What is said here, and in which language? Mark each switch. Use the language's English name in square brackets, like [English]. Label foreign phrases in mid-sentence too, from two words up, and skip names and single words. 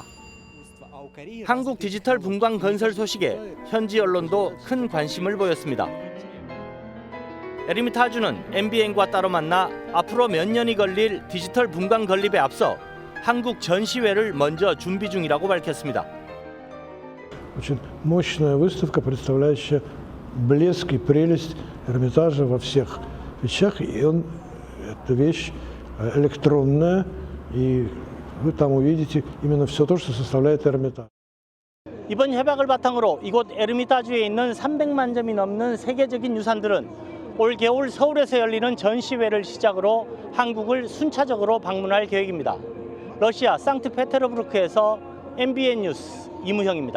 [Korean] 한국 디지털 분관 건설 소식에 현지 언론도 큰 관심을 보였습니다. 에르미타주는 MBN과 따로 만나 앞으로 몇 년이 걸릴 디지털 분관 건립에 앞서 한국 전시회를 먼저 준비 중이라고 밝혔습니다. [Russian] Очень мощная выставка, представляющая блеск и прелесть Эрмитажа во всех вещах. И эта вещь электронная, И вы там увидите именно все то, что составляет Эрмитаж. [Korean] 이번 협약을 바탕으로 이곳 에르미타주에 있는 300만 점이 넘는 세계적인 유산들은 올 겨울 서울에서 열리는 전시회를 시작으로 한국을 순차적으로 방문할 계획입니다. 러시아 상트페테르부르크에서 MBN 뉴스 이무형입니다.